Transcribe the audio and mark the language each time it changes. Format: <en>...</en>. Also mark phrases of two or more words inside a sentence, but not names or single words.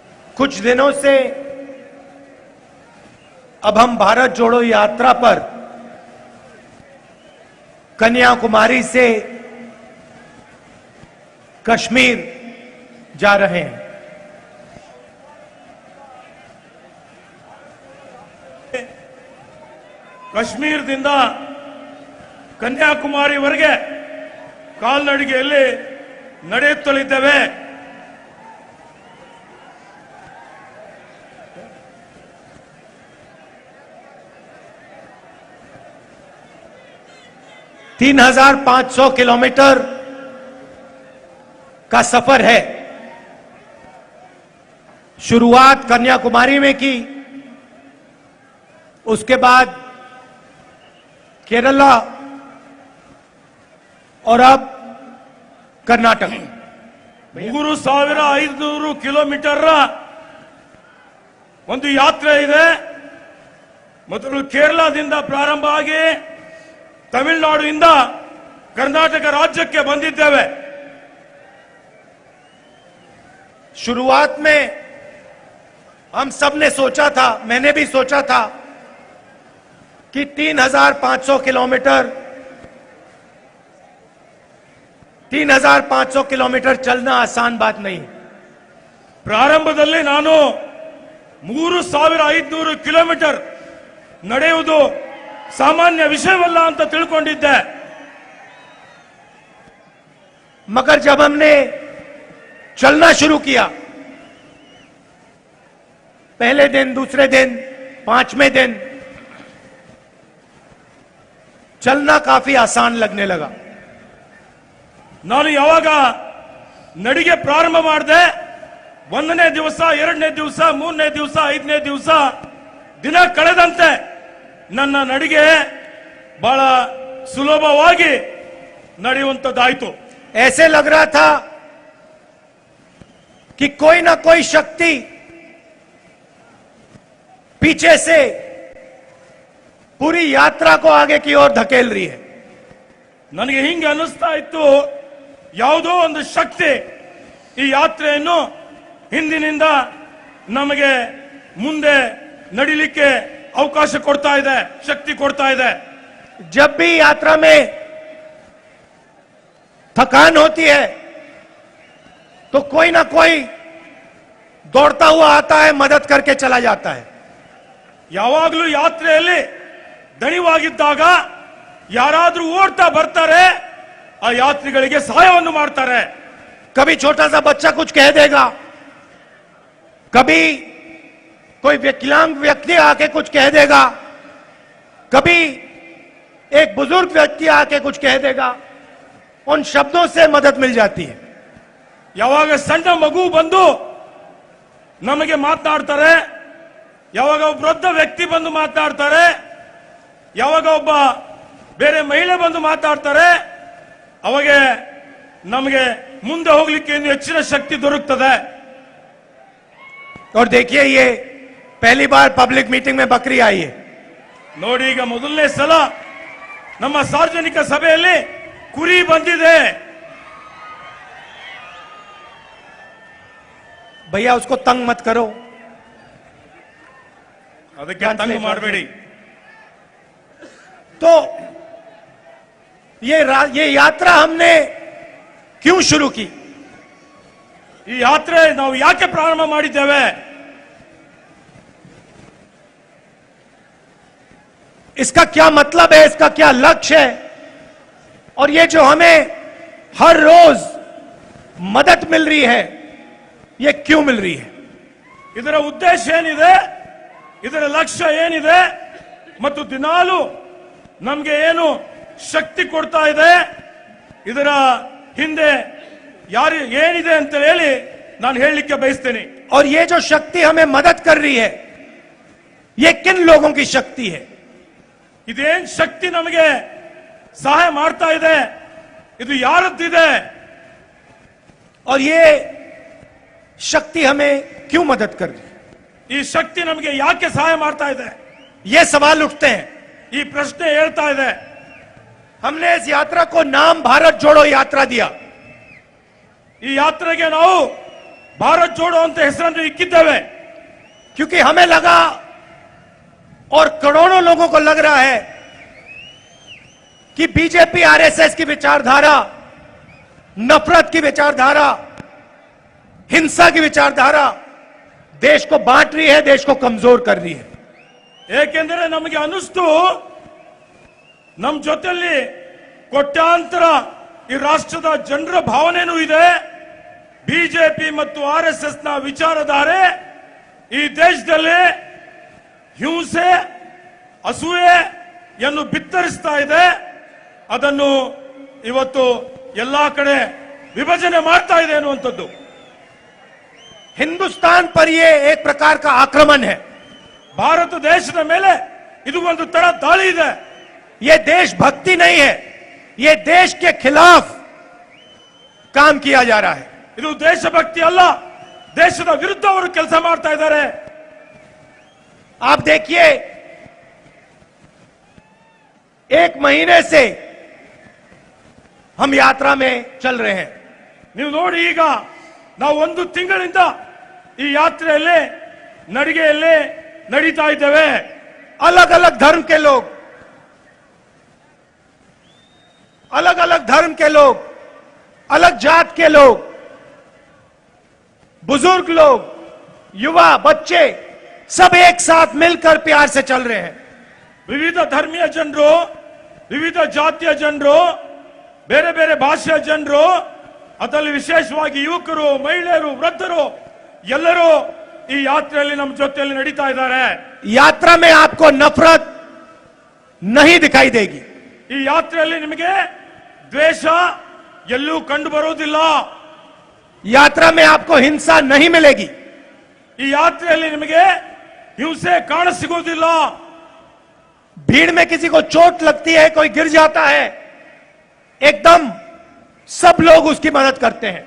<hi>कुछ दिनों से अब हम भारत जोड़ो यात्रा पर कन्याकुमारी से कश्मीर जा रहे हैं।</hi> <kn>ಕಾಶ್ಮೀರದಿಂದ ಕನ್ಯಾಕುಮಾರಿವರೆಗೆ ಕಾಲ್ನಡಿಗೆಯಲ್ಲಿ ನಡೆಯುತ್ತಲಿದ್ದೇವೆ।</kn> <hi>तीन 3,500 किलोमीटर का सफर है। शुरुआत कन्याकुमारी में की, उसके बाद केरला और अब कर्नाटक।</hi> <kn>3,500 ಕಿಲೋಮೀಟರ್ ಒಂದು ಯಾತ್ರೆ ಇದೆ। ಮೊದಲು ಕೇರಳದಿಂದ ಪ್ರಾರಂಭ ಆಗಿ ತಮಿಳುನಾಡಿನಿಂದ कर्नाटक राज्यಕ್ಕೆ ಬಂದಿದ್ದೇವೆ।</kn> <hi>शुरुआत में हम सब ने सोचा था, मैंने भी सोचा था कि 3,500 किलोमीटर 3,500 किलोमीटर चलना आसान बात नहीं।</hi> <kn>ಪ್ರಾರಂಭದಲ್ಲಿ ನಾನು 3,500 ಕಿಲೋಮೀಟರ್ ನಡೆಯುವುದು ಸಾಮಾನ್ಯ ವಿಷಯವಲ್ಲ ಅಂತ ತಿಳ್ಕೊಂಡಿದ್ದೆ।</kn> <hi>मगर जब हमने चलना शुरू किया, पहले दिन, दूसरे दिन, 5वें दिन चलना काफी आसान लगने लगा।</hi> <kn>ನಾನು ಯಾವಾಗ ನಡಿಗೆ ಪ್ರಾರಂಭ ಮಾಡಿದೆ, 1ನೇ ದಿವಸ, 2ನೇ ದಿವಸ, 3ನೇ ದಿವಸ, 5ನೇ ದಿವಸ ದಿನ ಕಳೆದಂತೆ ನನ್ನ ನಡಿಗೆ ಬಹಳ ಸುಲಭವಾಗಿ ನಡೆಯುವಂತದ್ದಾಯಿತು।</kn> <hi>ऐसे लग रहा था कि कोई ना कोई शक्ति पीछे से पूरी यात्रा को आगे की ओर धकेल रही है।</hi> <kn>ನನಗೆ ಹಿಂಗೆ ಅನಿಸ್ತಾ ಇತ್ತು, ಯಾವುದೋ ಒಂದು ಶಕ್ತಿ ಈ ಯಾತ್ರೆಯನ್ನು ಹಿಂದಿನಿಂದ ನಮಗೆ ಮುಂದೆ ನಡಿಲಿಕ್ಕೆ ಅವಕಾಶ ಕೊಡ್ತಾ ಇದೆ, ಶಕ್ತಿ ಕೊಡ್ತಾ ಇದೆ।</kn> <hi>जब भी यात्रा में थकान होती है तो कोई ना कोई दौड़ता हुआ आता है, मदद करके चला जाता है।</hi> <kn>ಯಾವಾಗಲೂ ಯಾತ್ರೆಯಲ್ಲಿ ದಣಿವಾಗಿದ್ದಾಗ ಯಾರಾದ್ರೂ ಓಡ್ತಾ ಬರ್ತಾರೆ, ಆ ಯಾತ್ರಿಗಳಿಗೆ ಸಹಾಯವನ್ನು ಮಾಡ್ತಾರೆ।</kn> <hi>कभी छोटा सा बच्चा कुछ कह देगा, कभी कोई विकलांग व्यक्ति आके कुछ कह देगा, कभी एक बुजुर्ग व्यक्ति आके कुछ कह देगा, उन शब्दों से मदद मिल जाती है।</hi> <kn>ಯಾವಾಗ ಸಣ್ಣ ಮಗು ಬಂದು ನಮಗೆ ಮಾತನಾಡ್ತಾರೆ, ಯಾವಾಗ ಒಬ್ಬ ವೃದ್ಧ ವ್ಯಕ್ತಿ ಬಂದು ಮಾತನಾಡ್ತಾರೆ, ಯಾವಾಗ ಒಬ್ಬ ಬೇರೆ ಮಹಿಳೆ ಬಂದು ಮಾತಾಡ್ತಾರೆ, ಅವಾಗ ನಮಗೆ ಮುಂದೆ ಹೋಗ್ಲಿಕ್ಕೆ ಇನ್ನು ಹೆಚ್ಚಿನ ಶಕ್ತಿ ದೊರಕುತ್ತದೆ।</kn> <hi>और देखिए, ये पहली बार पब्लिक मीटिंग में बकरी आई है।</hi> <kn>ನೋಡಿ, ಈಗ ಮೊದಲನೇ ಸಲ ನಮ್ಮ ಸಾರ್ವಜನಿಕ ಸಭೆಯಲ್ಲಿ ಕುರಿ ಬಂದಿದೆ।</kn> <hi>भैया उसको तंग मत करो,</hi> <kn>ಅದಕ್ಕೆ ತಂಗ ಮಾಡಬೇಡಿ।</kn> <hi>तो ये यात्रा हमने क्यों शुरू की?</hi> <kn>ಈ ಯಾತ್ರೆ ನಾವು ಯಾಕೆ ಪ್ರಾರಂಭ ಮಾಡಿದ್ದೇವೆ?</kn> <hi>इसका क्या मतलब है, इसका क्या लक्ष्य है, और ये जो हमें हर रोज मदद मिल रही है, ये क्यों मिल रही है?</hi> <kn>ಇದರ ಉದ್ದೇಶ ಏನಿದೆ, ಇದರ ಲಕ್ಷ್ಯ ಏನಿದೆ, ಮತ್ತು ದಿನಾಲು ನಮಗೆ ಏನು ಶಕ್ತಿ ಕೊಡ್ತಾ ಇದೆ, ಇದರ ಹಿಂದೆ ಯಾರು ಏನಿದೆ ಅಂತ ಹೇಳಿ ನಾನು ಹೇಳಲಿಕ್ಕೆ ಬಯಸ್ತೇನೆ।</kn> <hi>और ये जो शक्ति हमें मदद कर रही है, ये किन लोगों की शक्ति है?</hi> <kn>ಇದೇನ್ ಶಕ್ತಿ ನಮಗೆ ಸಹಾಯ ಮಾಡ್ತಾ ಇದೆ, ಇದು ಯಾರದ್ದಿದೆ?</kn> <hi>और ये शक्ति हमें क्यों मदद कर रही है?</hi> <kn>ಈ ಶಕ್ತಿ ನಮಗೆ ಯಾಕೆ ಸಹಾಯ ಮಾಡ್ತಾ ಇದೆ?</kn> <hi>ये सवाल उठते हैं।</hi> <kn>ಈ ಪ್ರಶ್ನೆ ಹೇಳ್ತಾ ಇದೆ।</kn> <hi>हमने इस यात्रा को नाम भारत जोड़ो यात्रा दिया।</hi> <kn>ಈ ಯಾತ್ರೆಗೆ ನಾವು ಭಾರತ್ ಜೋಡೋ ಅಂತ ಹೆಸರನ್ನು ಇಕ್ಕಿದ್ದೇವೆ.</kn> <hi>क्योंकि हमें लगा और करोड़ों लोगों को लग रहा है कि बीजेपी आरएसएस की विचारधारा, नफरत की विचारधारा, हिंसा की विचारधारा देश को बांट रही है, देश को कमजोर कर रही है.</hi> <kn>ಏಕೆಂದರೆ ನಮಗೆ ಅನಿಸ್ತು ನಮ್ಮ ಜೊತೆಯಲ್ಲಿ ಕೋಟ್ಯಾಂತರ ಈ ರಾಷ್ಟ್ರದ ಜನರ ಭಾವನೆನೂ ಇದೆ. ಬಿಜೆಪಿ ಮತ್ತು ಆರ್ಎಸ್ಎಸ್ ನ ವಿಚಾರಧಾರೆ ಈ ದೇಶದಲ್ಲಿ ಹಿಂಸೆ, ಅಸೂಯೆಯನ್ನು ಬಿತ್ತರಿಸ್ತಾ ಇದೆ. ಅದನ್ನು ಇವತ್ತು ಎಲ್ಲಾ ಕಡೆ ವಿಭಜನೆ ಮಾಡ್ತಾ ಇದೆ ಅನ್ನುವಂಥದ್ದು.</kn> <hi>हिंदुस्तान पर यह एक प्रकार का आक्रमण है.</hi> <kn>ಭಾರತ ದೇಶದ ಮೇಲೆ ಇದು ಒಂದು ತರ ದಾಳಿ ಇದೆ.</kn> <hi>यह देशभक्ति नहीं है, यह देश के खिलाफ काम किया जा रहा है.</hi> <kn>ಇದು ದೇಶಭಕ್ತಿ ಅಲ್ಲ, ದೇಶದ ವಿರುದ್ಧ ಅವರು ಕೆಲಸ ಮಾಡ್ತಾ ಇದ್ದಾರೆ.</kn> <hi>आप देखिए, एक महीने से हम यात्रा में चल रहे हैं.</hi> <kn>ನೀವು ನೋಡಿ, ಈಗ ನಾವು ಒಂದು ತಿಂಗಳಿಂದ ಈ ಯಾತ್ರೆಯಲ್ಲಿ, ನಡಿಗೆಯಲ್ಲಿ ನಡೀತಾ ಇದ್ದೇವೆ.</kn> <hi>अलग अलग धर्म के लोग, अलग अलग धर्म के लोग, अलग जात के लोग, बुजुर्ग लोग, युवा, बच्चे सब एक साथ मिलकर प्यार से चल रहे हैं.</hi> <kn>ವಿವಿಧ ಧರ್ಮೀಯ ಜನರು, ವಿವಿಧ ಜಾತಿಯ ಜನರು, ಬೇರೆ ಬೇರೆ ಭಾಷೆಯ ಜನರು, ಅದರಲ್ಲಿ ವಿಶೇಷವಾಗಿ ಯುವಕರು, ಮಹಿಳೆಯರು, ವೃದ್ಧರು ಎಲ್ಲರೂ ಈ ಯಾತ್ರೆಯಲ್ಲಿ ನಮ್ಮ ಜೊತೆಯಲ್ಲಿ ನಡೀತಾ ಇದ್ದಾರೆ.</kn> <hi>यात्रा में आपको नफरत नहीं दिखाई देगी.</hi> <kn>ಈ ಯಾತ್ರೆಯಲ್ಲಿ ನಿಮಗೆ ದ್ವೇಷ ಎಲ್ಲೂ ಕಂಡು ಬರುವುದಿಲ್ಲ.</kn> <hi>यात्रा में आपको हिंसा नहीं मिलेगी.</hi> <kn>ಈ ಯಾತ್ರೆಯಲ್ಲಿ ನಿಮಗೆ ಹಿಂಸೆ ಕಾಣಸಿಗುವುದಿಲ್ಲ.</kn> <hi>भीड़ में किसी को चोट लगती है, कोई गिर जाता है, एकदम सब लोग उसकी मदद करते हैं.</hi>